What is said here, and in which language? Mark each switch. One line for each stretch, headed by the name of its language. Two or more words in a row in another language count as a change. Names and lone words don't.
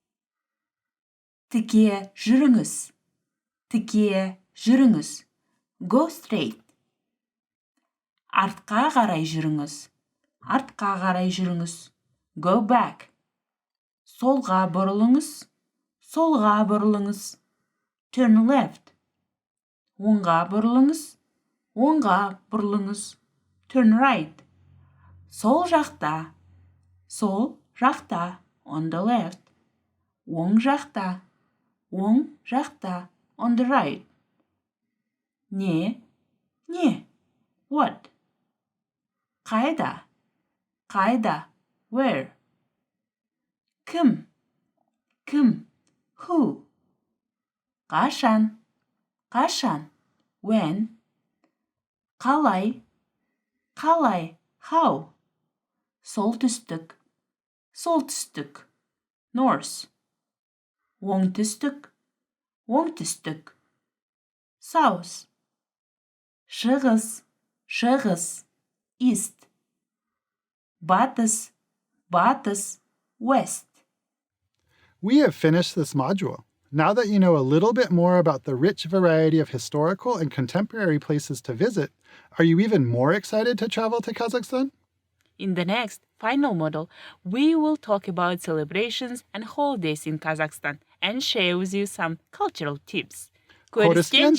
Kazakh: Тіке жүріңіз. Тіке жүріңіз.
English: Go straight.
Kazakh: Артқа қарай жүріңіз. Артқа қарай жүріңіз.
English: Go back.
Kazakh: Солға бұрылыңыз. Солға бұрылыңыз.
English: Turn left.
Kazakh: Оңға бұрылыңыз. Оңға бұрылыңыз.
English: Turn right.
Kazakh: Сол жақта. Сол жақта.
English: On the left.
Kazakh: Оң жақта. Оң жақта.
English: On the right.
Kazakh: Не. Не.
English: What? Қайда?
Kazakh: Қайда? Where? Кім? Кім? Who? Қашан? Қашан? When? Қалай? Қалай? How? Солтүстік. Солтүстік. North. Оңтүстік. Оңтүстік. South. Шығыс. Шығыс.
English: East. Батыс.
Kazakh: Батыс.
English: West. We have finished this module. Now that you know a little bit more about the rich variety of historical and contemporary places to visit, are you even more excited to travel to Kazakhstan? In the next, final module, we will talk about celebrations and holidays in Kazakhstan and share with you some cultural tips.